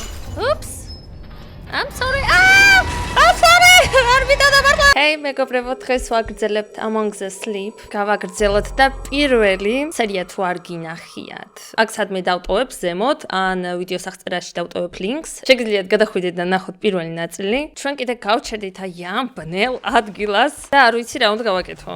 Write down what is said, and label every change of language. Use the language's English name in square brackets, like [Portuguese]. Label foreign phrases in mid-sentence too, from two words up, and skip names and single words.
[English] Oops. I'm sorry. I'm sorry. [Georgian] არ მიდოდა მართლა. Hey, მეგობრებო, დღეს ვაგრძელებთ Among the Sleep. გავაგრძელოთ და პირველი სერია თუ არ გინახიათ. აქ სადმე დავტოვებ ზემოთ, ან ვიდეოს აღწერაში დავტოვებ links. შეგიძლიათ გადახვიდეთ და ნახოთ პირველი ნაწილი. ჩვენ კიდე გავჩერდით აი ამ ბნელ ადგილას და არ ვიცი რა უნდა გავაკეთო.